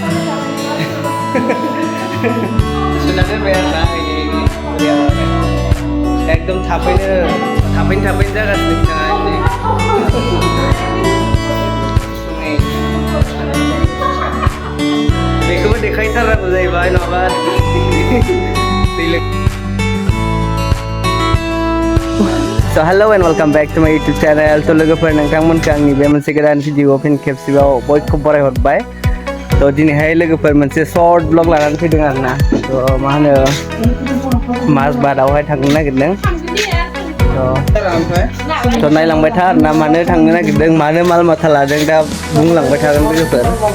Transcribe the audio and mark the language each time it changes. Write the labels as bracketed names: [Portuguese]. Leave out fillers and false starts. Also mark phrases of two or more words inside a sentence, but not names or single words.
[Bodo] सुना दोनबाय आरो ना एकदम थाबैनो जागासिनो बिथाङा बेखौबो देखायथारनांगौ जाहैबाय नङाबा [English] So hello and welcome back to my YouTube channel. [Bodo] So लोगोफोर नोंथांमोनखौ आंनि बे मोनसे गोदान भिडिअ फिन खेबसेबाव बयखौबो बरायहरबाय. तो दिनैहाय लोगोफोर मोनसे [English] short vlog [Bodo] लानानै फैदों आरोना. तो मा होनो माजबादावहाय थांनो नागिरदों. तो नायलांबाय था आरोना मानो थांनो नागिरदों मानो माल माथा लादों दा बुंलांबाय थागोन लोगोफोर.